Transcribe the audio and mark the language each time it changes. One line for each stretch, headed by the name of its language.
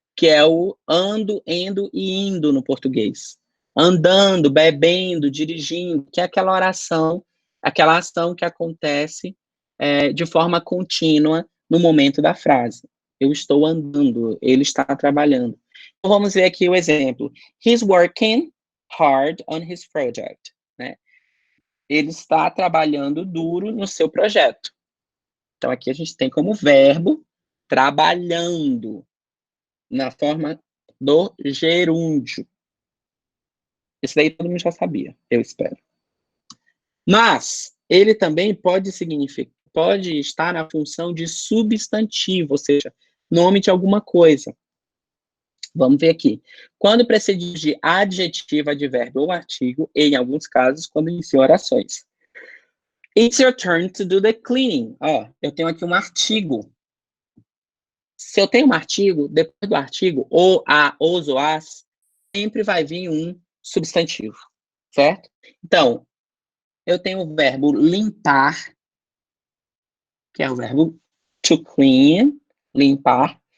Portuguese: Que é o ando, endo e indo no português. Andando, bebendo, dirigindo, que é aquela oração, aquela ação que acontece de forma contínua no momento da frase. Eu estou andando, ele está trabalhando. Então, vamos ver aqui o exemplo.
English: He's working hard on his project.
Portuguese: Né? Ele está trabalhando duro no seu projeto. Então, aqui a gente tem como verbo trabalhando, na forma do gerúndio. Esse daí todo mundo já sabia, eu espero. Mas ele também pode significar, pode estar na função de substantivo, ou seja, nome de alguma coisa. Vamos ver aqui. Quando precedido de adjetivo, advérbio ou artigo, e, em alguns casos, quando inicia orações.
English: It's your turn to do the cleaning.
Portuguese: Ó, eu tenho aqui um artigo. Se eu tenho um artigo, depois do artigo, ou a, os ou as, sempre vai vir um substantivo, certo? Então, eu tenho o verbo limpar, que é o verbo to clean, limpar.